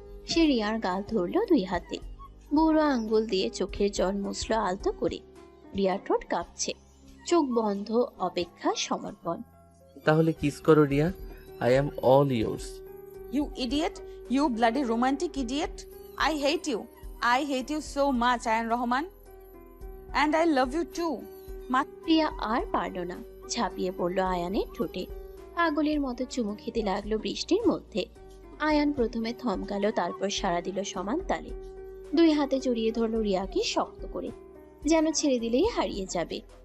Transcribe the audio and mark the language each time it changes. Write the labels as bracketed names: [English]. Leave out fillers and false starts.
[Bangla] সে রিয়ার গাল ধরল 2 হাতে, বুড়ো আঙ্গুল দিয়ে চোখের জল মুছল আলতো করে। রিয়ার ঠোঁট কাঁপছে, চোখ বন্ধ, অপেক্ষা, সমর্পণ। তাহলে কিস করো [English] Riya, I am all yours. You idiot, you bloody romantic idiot. I hate you so much, Ayaan Rahman, and I love you too. [Bangla] Riya আর পারল না, ঝাঁপিয়ে পড়ল আয়ানের ঠোঁটে, পাগলের মতো চুমু খেতে লাগলো বৃষ্টির মধ্যে। আয়ান প্রথমে থমকালো, তারপর সাড়া দিল সমান তালে। দুই হাতে জড়িয়ে ধরলো রিয়াকে শক্ত করে, যেন ছেড়ে দিলেই হারিয়ে যাবে।